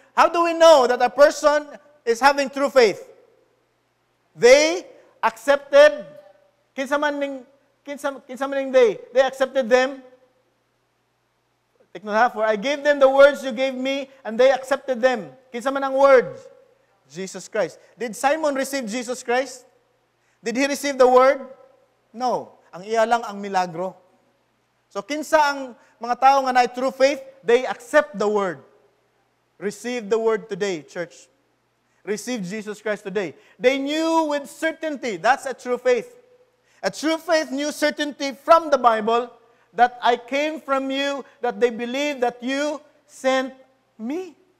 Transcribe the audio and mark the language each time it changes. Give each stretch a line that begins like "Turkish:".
English: How do we know that a person is having true faith? They accepted,
Cebuano: kinsa man ning
English: they accepted them. Take note ha, for I gave them the words you gave me, and they accepted them.
Cebuano: Kinsa man ang
English: words? Jesus Christ. Did Simon receive Jesus Christ? Did he receive the word? No.
Cebuano: Ang iya lang ang milagro.
English: So
Cebuano: kinsa ang mga tao nga na
English: true faith, they accept the word. Receive the word today, church. Receive Jesus Christ today. They knew with certainty. That's a true faith. A true faith knew certainty from the Bible that I came from you, that they believe that you sent me.